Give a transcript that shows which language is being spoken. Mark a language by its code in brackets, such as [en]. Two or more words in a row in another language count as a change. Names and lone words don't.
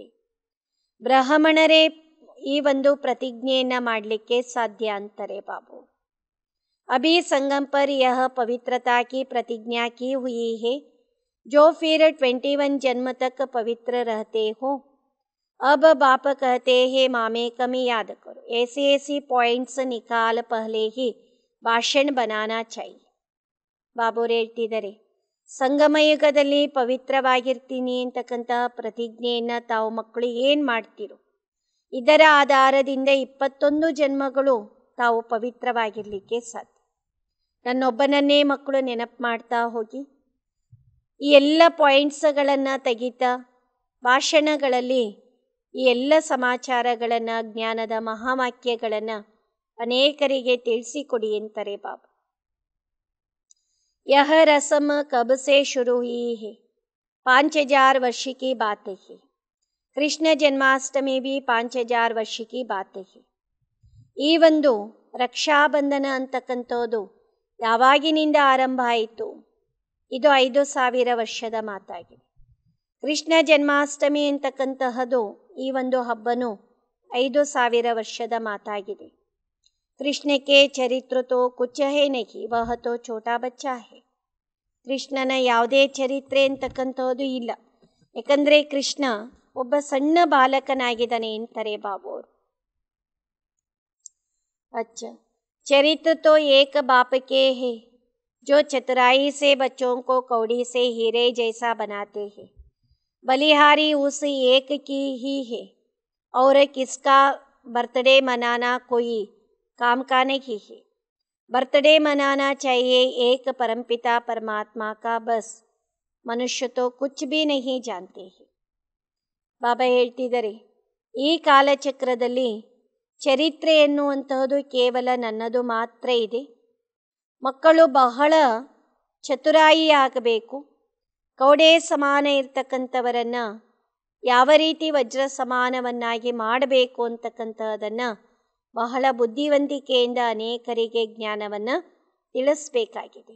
[kn] ಬ್ರಾಹ್ಮಣರೇ ಈ ಒಂದು ಪ್ರತಿಜ್ಞೆಯನ್ನು ಮಾಡಲಿಕ್ಕೆ ಸಾಧ್ಯ ಅಂತಾರೆ ಬಾಬು. [hi] अभी संगम पर यह पवित्रता की प्रतिज्ञा की हुई है, जो फिर 21 जन्म तक पवित्र रहते हो. अब बाप कहते हैं मामे कमी याद करो. ऐसे पॉइंट्स निकाल पहले ही भाषण बनाना चाहिए. [kn] ಬಾಬುರು ಹೇಳ್ತಿದ್ದಾರೆ, ಸಂಗಮಯುಗದಲ್ಲಿ ಪವಿತ್ರವಾಗಿರ್ತೀನಿ ಅಂತಕ್ಕಂತಹ ಪ್ರತಿಜ್ಞೆಯನ್ನು ತಾವು ಮಕ್ಕಳು ಏನು ಮಾಡ್ತೀರೋ, ಇದರ ಆಧಾರದಿಂದ 21 ಜನ್ಮಗಳು ತಾವು ಪವಿತ್ರವಾಗಿರಲಿಕ್ಕೆ ಸಾಧ್ಯ. ನನ್ನೊಬ್ಬನನ್ನೇ ಮಕ್ಕಳು ನೆನಪು ಮಾಡ್ತಾ ಹೋಗಿ, ಈ ಎಲ್ಲ ಪಾಯಿಂಟ್ಸ್ಗಳನ್ನು ತೆಗಿತಾ ಭಾಷಣಗಳಲ್ಲಿ ಈ ಎಲ್ಲ ಸಮಾಚಾರಗಳನ್ನು, ಜ್ಞಾನದ ಮಹಾವಾಕ್ಯಗಳನ್ನು ಅನೇಕರಿಗೆ ತಿಳಿಸಿಕೊಡಿ ಅಂತಾರೆ ಬಾಬಾ. [hi] यह रस्म कब से शुरू हुई है? 5000 वर्ष की बात है. कृष्ण जन्माष्टमी भी 5000 ವರ್ಷ की बात है. [kn] ಈ ಒಂದು ರಕ್ಷಾಬಂಧನ ಅಂತಕ್ಕಂಥದ್ದು ಯಾವಾಗಿನಿಂದ ಆರಂಭ ಆಯಿತು? ಇದು 5000 ವರ್ಷದ ಮಾತಾಗಿದೆ. ಕೃಷ್ಣ ಜನ್ಮಾಷ್ಟಮಿ ಅಂತಕ್ಕಂತಹದ್ದು ಈ ಒಂದು ಹಬ್ಬನು 5000 ವರ್ಷದ ಮಾತಾಗಿದೆ. [hi] कृष्ण के चरित्र तो कुछ है नहीं, वह तो छोटा बच्चा है. [kn] ಕೃಷ್ಣನ ಯಾವುದೇ ಚರಿತ್ರೆ ಅಂತಕ್ಕಂಥದ್ದು ಇಲ್ಲ, ಯಾಕಂದರೆ ಕೃಷ್ಣ ಒಬ್ಬ ಸಣ್ಣ ಬಾಲಕನಾಗಿದ್ದಾನೆ ಅಂತಾರೆ ಬಾಬು ಅವರು. [hi] अच्छा, चरित्र तो एक बाप के है जो चतुराई से बच्चों को कौड़ी से हीरे जैसा बनाते हैं. बलिहारी उस एक की ही है और किसका बर्थडे मनाना कोई काम का नहीं है. बर्थडे मनाना चाहिए एक परमपिता परमात्मा का, बस मनुष्य तो कुछ भी नहीं जानते हैं. [kn] ಬಾಬಾ ಹೇಳ್ತಿದ್ದಾರೆ, ಈ ಕಾಲಚಕ್ರದಲ್ಲಿ ಚರಿತ್ರೆ ಎನ್ನುವಂತಹದ್ದು ಕೇವಲ ನನ್ನದು ಮಾತ್ರ ಇದೆ. ಮಕ್ಕಳು ಬಹಳ ಚತುರಾಯಿ ಆಗಬೇಕು. ಕೌಡೆ ಸಮಾನ ಇರ್ತಕ್ಕಂಥವರನ್ನು ಯಾವ ರೀತಿ ವಜ್ರ ಸಮಾನವನ್ನಾಗಿ ಮಾಡಬೇಕು ಅಂತಕ್ಕಂಥದ್ದನ್ನು ಬಹಳ ಬುದ್ಧಿವಂತಿಕೆಯಿಂದ ಅನೇಕರಿಗೆ ಜ್ಞಾನವನ್ನು ತಿಳಿಸ್ಬೇಕಾಗಿದೆ.